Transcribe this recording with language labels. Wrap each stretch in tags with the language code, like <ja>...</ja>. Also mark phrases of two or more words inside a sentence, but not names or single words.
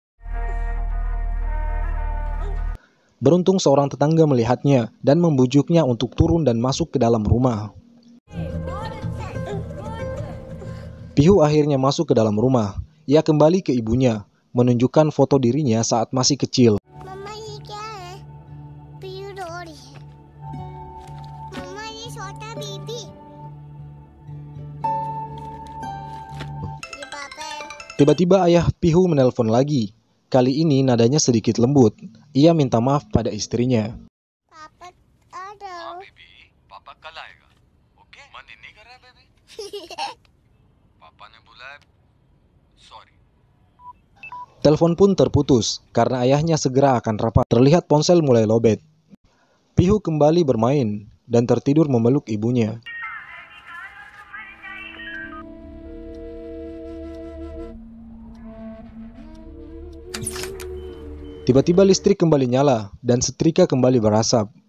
<id>Beruntung seorang tetangga melihatnya dan membujuknya untuk turun dan masuk ke dalam rumah. Pihu akhirnya masuk ke dalam rumah. Ia kembali ke ibunya, menunjukkan foto dirinya saat masih kecil.</id> <hi>मम्मा ये क्या है? पीयू रो रही है। मम्मा ये छोटा बेबी। ये पापा है।</hi> <id>Tiba-tiba ayah Pihu menelpon lagi. Kali ini nadanya sedikit lembut. Ia minta maaf pada istrinya.</id> <hi>पापा आ जाओ। बेबी पापा कल आएगा ओके मन नहीं कर रहा है बेबी पापा ने बुलाया सॉरी</hi> <id>Telepon pun terputus karena ayahnya segera akan rapat. Terlihat ponsel mulai lobet. Pihu kembali bermain dan tertidur memeluk ibunya. Tiba-tiba listrik kembali nyala dan setrika kembali berasap.</id>